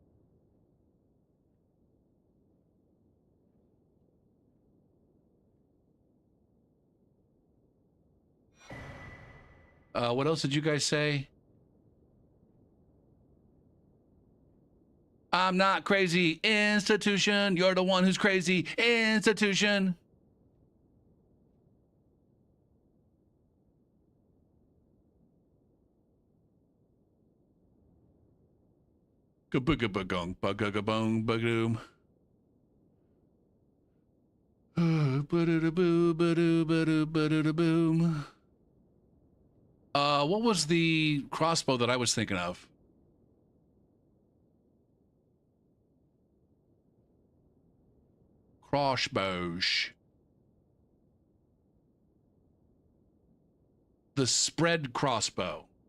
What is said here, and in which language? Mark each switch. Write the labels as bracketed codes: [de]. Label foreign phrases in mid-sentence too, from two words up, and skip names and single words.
[en] What else did you guys say? I'm not crazy, institution. You're the one who's crazy, institution. Ga-booga-ba-gong, ba-ga-ga-bong, ba-doom. Ba-da-da-boo, ba-doo, ba-doo, ba-doo-da-boom. What was the crossbow that I was thinking of? Crossbows. The spread crossbow.